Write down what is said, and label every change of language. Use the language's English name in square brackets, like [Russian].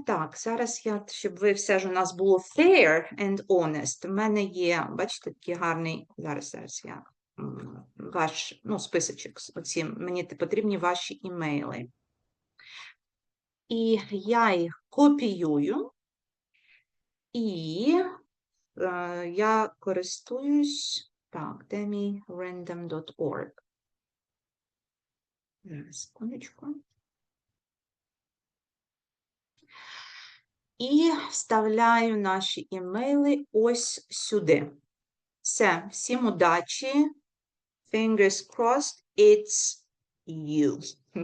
[Ukrainian] Так, зараз я, щоб ви все ж у нас було [English] fair and honest, [Ukrainian] у мене є, бачите, такий гарний, зараз я... ваш списочок з оцім, мені потрібні ваші імейли. І я їх копіюю, і я користуюсь, Так, demirandom.org. Зараз, секундочку. І вставляю наші імейли ось сюди. Все, всім удачі. [English] Fingers crossed, it's you.